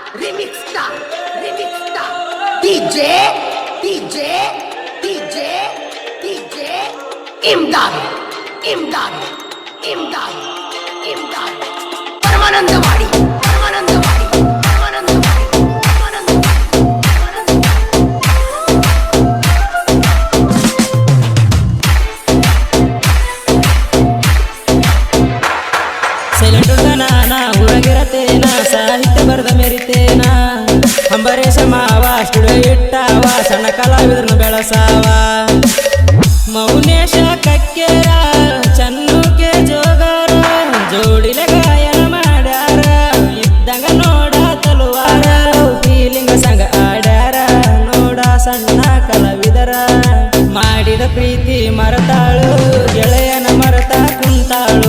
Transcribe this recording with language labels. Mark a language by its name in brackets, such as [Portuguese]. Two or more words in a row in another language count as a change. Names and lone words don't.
[English] remix star, remix star. DJ, DJ, DJ, DJ. Imdad, Imdad, Imdad, Imdad. Paramanandavadi, Paramanandavadi, Paramanandavadi, Paramanandavadi. [Kannada] ಸೈಲೆಂಟ್ ನಾನ ಊರಾಗಿರತೇನ ಸಾಹಿತ್ಯ ಬರೆದ ಮೆರಿತೇನ ಅಂಬರೀಷ ಮಾವ ಸ್ಟುಡಿಯೋ ಇಟ್ಟಾವ ಸಣ್ಣ ಕಲಾವಿದ್ರನ್ನು ಬೆಳಸಾವ ಮೌನೇಶ ಕಕ್ಕೇರ ಚನ್ನುಕೆ ಜೋಗಾರ ಜೋಡಿಲೆ ಗಾಯನ ಮಾಡ್ಯಾರ ಇದ್ದಂಗ ನೋಡ ತಲುವಾರ ಫೀಲಿಂಗ ಸಂಗ ಆಡ್ಯಾರ ನೋಡ ಸಣ್ಣ ಕಲಾವಿದರ ಮಾಡಿದ ಪ್ರೀತಿ ಮರತಾಳು ಗೆಳೆಯನ ಮರತ ಕುಂತಾಳು